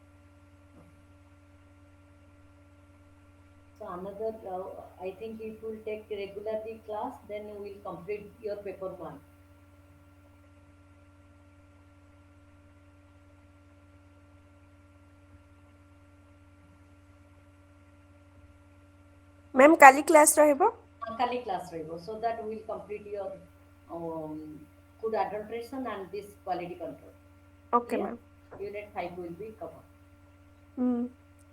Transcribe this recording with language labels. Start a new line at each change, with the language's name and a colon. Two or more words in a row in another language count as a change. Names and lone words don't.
English: So another, I think if you will take regularly class, then you will complete your paper 1. Ma'am,
Odia: କାଲି କ୍ଲାସ୍ ରହିବ? କାଲି class ରହିବ,
English: so that we will complete your food adulteration and this quality control. Okay, Clear? ma'am. Unit 5 will be covered. Hmm.